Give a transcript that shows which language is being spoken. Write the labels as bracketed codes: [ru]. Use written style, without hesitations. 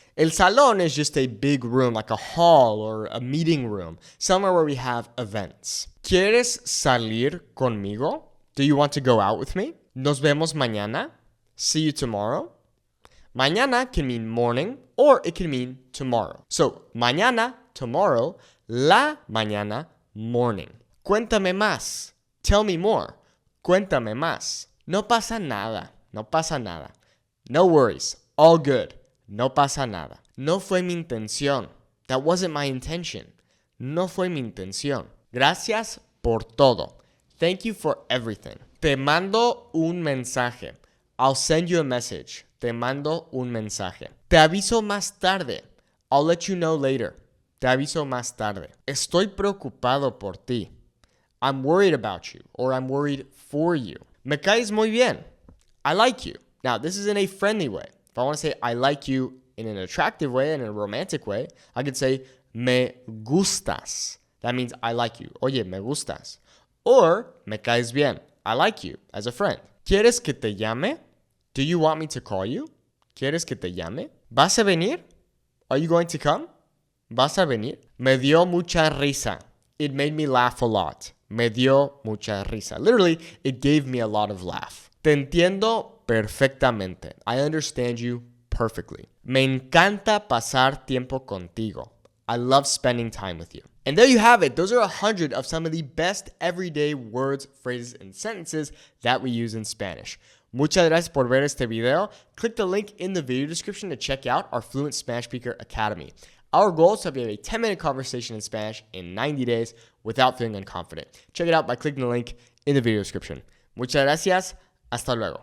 [en] El salón is just a big room, like a hall or a meeting room, somewhere where we have events. [es] ¿Quieres salir conmigo? [en] Do you want to go out with me? [es] Nos vemos mañana. [en] See you tomorrow. Mañana can mean morning or it can mean tomorrow. So, mañana, tomorrow, la mañana, morning. [es] Cuéntame más. [en] Tell me more. [es] Cuéntame más. No pasa nada. No pasa nada. [en] No worries. All good. [es] No pasa nada. No fue mi intención. [en] That wasn't my intention. [es] No fue mi intención. Gracias por todo. [en] Thank you for everything. [es] Te mando un mensaje. [en] I'll send you a message. [es] Te mando un mensaje. Te aviso más tarde. [en] I'll let you know later. [es] Te aviso más tarde. Estoy preocupado por ti. [en] I'm worried about you or I'm worried for you. [es] Me caes muy bien. [en] I like you. Now, this is in a friendly way. If I want to say I like you in an attractive way, in a romantic way, I could say [es] me gustas. [en] That means I like you. [es] Oye, me gustas. [en] Or [es] me caes bien. [en] I like you as a friend. [es] ¿Quieres que te llame? [en] Do you want me to call you? [es] ¿Quieres que te llame? ¿Vas a venir? [en] Are you going to come? [es] ¿Vas a venir? Me dio mucha risa. [en] It made me laugh a lot. [es] Me dio mucha risa. [en] Literally, it gave me a lot of laugh. [es] Te entiendo perfectamente. [en] I understand you perfectly. [es] Me encanta pasar tiempo contigo. [en] I love spending time with you. And there you have it. Those are 100 of some of the best everyday words, phrases, and sentences that we use in Spanish. [es] Muchas gracias por ver este video. [en] Click the link in the video description to check out our Fluent Spanish Speaker Academy. Our goal is to have a 10-minute conversation in Spanish in 90 days without feeling unconfident. Check it out by clicking the link in the video description. [es] Muchas gracias. Hasta luego.